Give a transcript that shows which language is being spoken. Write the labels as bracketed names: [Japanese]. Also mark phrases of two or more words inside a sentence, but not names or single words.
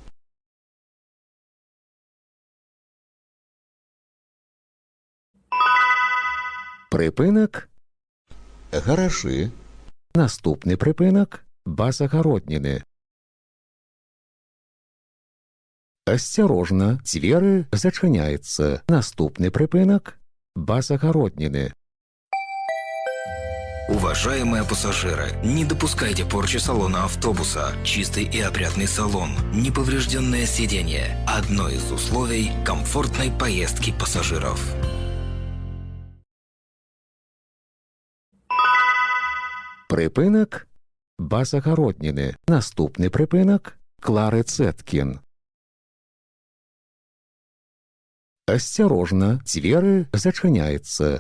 [Belarusian] Прыпынак – Гаражы. Наступны прыпынак – Базагародніны. Асцярожна, дзверы зачыняецца. Наступны прыпынак – Базагародніны. [Russian] Уважаемые пассажиры, не допускайте порчи салона автобуса. Чистый и опрятный салон, неповрежденное сиденье – одно из условий комфортной поездки пассажиров. [Belarusian] Прыпынак – Базагародніны. Наступны прыпынак – Клары Цэткін. Асцярожна, дзверы зачыняецца.